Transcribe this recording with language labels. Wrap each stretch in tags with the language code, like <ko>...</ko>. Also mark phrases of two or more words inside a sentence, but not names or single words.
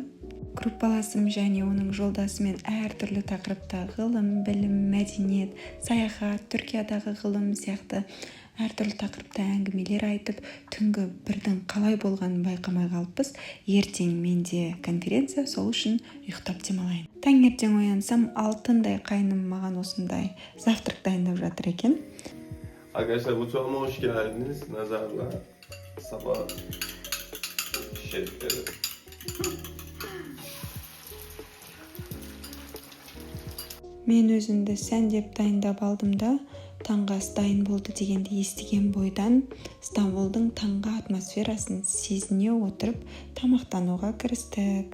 <kk>Группаласым және оның жолдасымен әртүрлі тақырыпта ғылым, білім, мәдениет, саяхат, Түркиядағы ғылым сияқты әртүрлі тақырыпта әңгімелер айтып, түнгі бірдің қалай болғанын байқамай қалыппыз. Ертең менде конференция, сол үшін ұйықтап демалайын. Таңертең оянсам, алтындай қайным маған осындай завтрак дайындап жатыр екен.</kk> <tr>Arkadaşlar mutfağıma hoş geldiniz. Nazar'la sabah şerifleri.</tr> <kk>Мен өзімді сәндеп дайындап алдым да, таңғы ас дайын болды дегенді естіген бойдан Стамбулдың таңғы атмосферасын сезіне отырып тамақтануға кірістік.</kk>